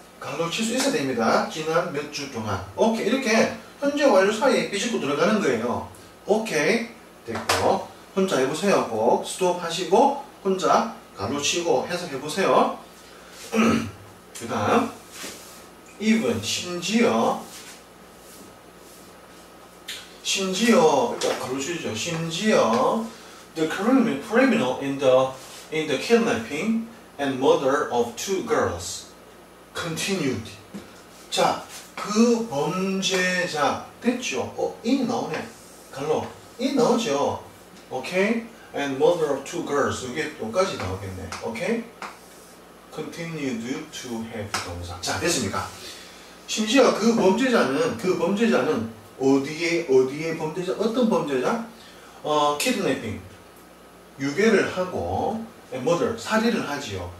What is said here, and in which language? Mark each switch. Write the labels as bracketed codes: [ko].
[ko] 갈로 칠 수 있어야 됩니다. 지난 몇 주 동안. 오케이. 이렇게 현재 완료 사이에 삐집고 들어가는 거예요. 오케이. 됐고. 혼자 해보세요. 꼭 스톱 하시고 혼자 갈로 치고 해석해보세요. 그 다음 even 심지어 일단 갈로 치죠. 심지어 [en] the criminal in the kidnapping and murder of two girls continued. [ko] 자, 그 범죄자 됐죠? 이 나오네. 갈로 이 나오죠. 오케이? [en] And murder of two girls. [ko] 이게 또까지 나오겠네. 오케이? [en] continued to have 동사. [ko] 자, 됐습니까? 심지어 그 범죄자는 어디에 범죄자? 어떤 범죄자? kidnapping. 유괴를 하고 murder, 살인을 하지요.